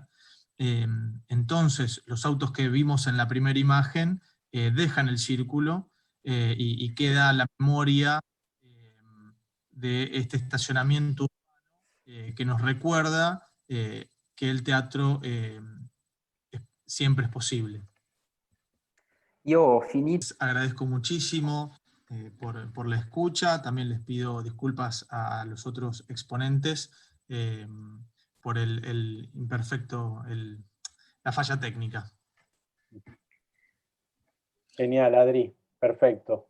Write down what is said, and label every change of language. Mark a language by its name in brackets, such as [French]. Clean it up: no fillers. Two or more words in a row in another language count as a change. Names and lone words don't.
[Spanish] Entonces, los autos que vimos en la primera imagen dejan el círculo, y queda la memoria de este estacionamiento que nos recuerda que el teatro siempre es posible. [Italian] Io ho finito. [Spanish] Agradezco muchísimo por la escucha. También les pido disculpas a los otros exponentes por el imperfecto, la falla técnica. Genial, Adri. Perfecto.